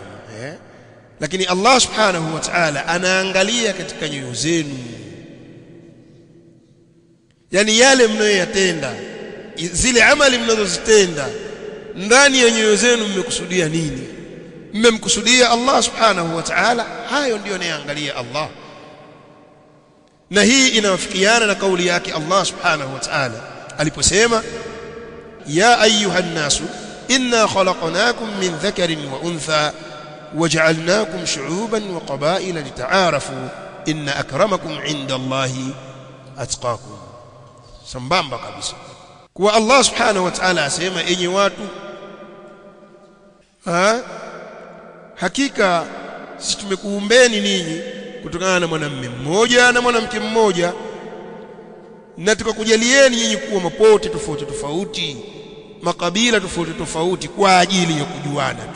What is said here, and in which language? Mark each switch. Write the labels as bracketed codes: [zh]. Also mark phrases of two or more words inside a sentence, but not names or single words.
[sw] Lakini [ar] الله سبحانه وتعالى [sw] anaangalia katika nyoyo zenu, yani yale mnayoyatenda, zile amali mnazozitenda, ndani ya nyoyo zenu mmekusudia nini? Mmemkusudia [ar] الله سبحانه وتعالى? [sw] Hayo ndio anaangalia Allah. Na hii inawafikiana na kauli yake [ar] الله سبحانه وتعالى aliposema, يا أيها الناس إنا خلقناكم من ذكر وأنثى وجعلناكم شعوبا وقبائل لتعارفوا إن أكرمكم عند الله أتقاكم. [sw] Sambamba kabisa kwa [ar] الله سبحانه وتعالى [sw] asema, enyi watu, hakika sisi tumekuumbeni ninyi kutokana na mwanamume mmoja na mwanamke mmoja, na tukakujalieni nyinyi kuwa mapote tofauti tofauti, makabila tofauti tofauti, kwa ajili ya kujuana tu.